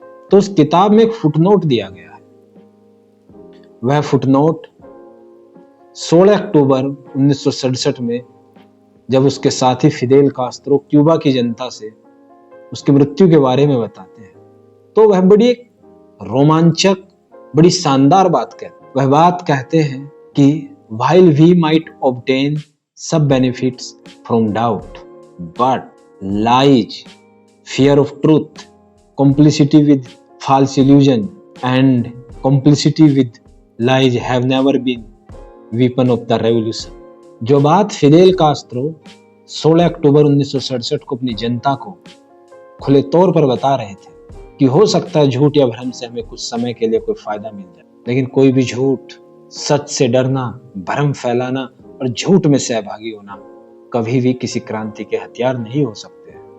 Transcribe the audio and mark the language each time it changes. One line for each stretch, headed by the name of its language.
Hindi: तो उस किताब में एक फुटनोट दिया गया है। वह फुटनोट 16 अक्टूबर 1967 में जब उसके साथी फिदेल कास्त्रो क्यूबा की जनता से उसकी मृत्यु के बारे में बताते हैं तो वह बड़ी एक रोमांचक, बड़ी शानदार बात कहते हैं। वह बात कहते हैं कि
English: while we might obtain some benefits from doubt, but lies, fear of truth, complicity with false illusion and complicity with lies have never been weapon of the revolution।
Hindi: जो बात फिदेल कास्त्रो 16 अक्टूबर 1967 को अपनी जनता को खुले तौर पर बता रहे थे कि हो सकता है झूठ या भ्रम से हमें कुछ समय के लिए कोई फायदा मिल जाए, लेकिन कोई भी झूठ, सच से डरना, भ्रम फैलाना और झूठ में सहभागी होना कभी भी किसी क्रांति के हथियार नहीं हो सकते।